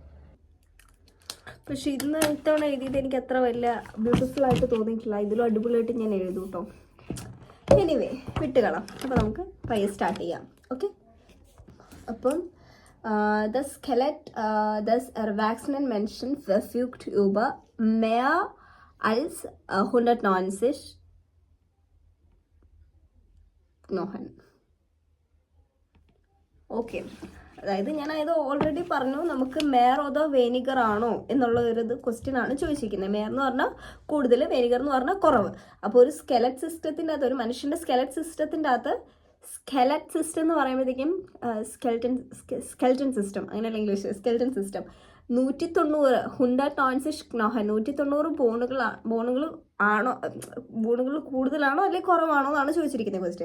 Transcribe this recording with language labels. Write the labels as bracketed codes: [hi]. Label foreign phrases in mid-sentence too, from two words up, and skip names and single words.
[ml] പക്ഷെ ഇത്തവണ എഴുതിയത് എനിക്ക് അത്ര വലിയ ബ്യൂട്ടിഫുൾ ആയിട്ട് തോന്നിയിട്ടില്ല. ഇതിലും അടിപൊളിയായിട്ട് ഞാൻ എഴുതും കേട്ടോ. എനിവേ, വിട്ടുകളാം. അപ്പോൾ നമുക്ക് പയ്യെ സ്റ്റാർട്ട് ചെയ്യാം. [de] ഓക്കെ, അപ്പം das Skelett des Erwachsenen Menschen verfügt über mehr als 190 Knochen. [ml] ഓക്കെ, അതായത് ഞാനത് ഓൾറെഡി പറഞ്ഞു, നമുക്ക് മേയർ അതോ വേനിഗർ ആണോ എന്നുള്ള ഒരു ക്വസ്റ്റ്യൻ ആണ് ചോദിച്ചിരിക്കുന്നത്. മേയർ എന്ന് പറഞ്ഞാൽ കൂടുതൽ, വേനിഗർ എന്ന് പറഞ്ഞാൽ കുറവ്. അപ്പോൾ ഒരു [en] skeleton system [ml] അകത്ത്, ഒരു മനുഷ്യൻ്റെ [en] skeleton system [ml] അകത്ത്, [en] skeleton system [ml] എന്ന് പറയുമ്പോഴത്തേക്കും [en] skeleton system, [ml] അങ്ങനെയല്ല ഇംഗ്ലീഷ്, [en] skeleton system [ml] 190 190 ബോണുകൾ കൂടുതലാണോ അല്ലെങ്കിൽ കുറവാണോ എന്നാണ് ചോദിച്ചിരിക്കുന്നത് ക്വസ്റ്റ്യൻ.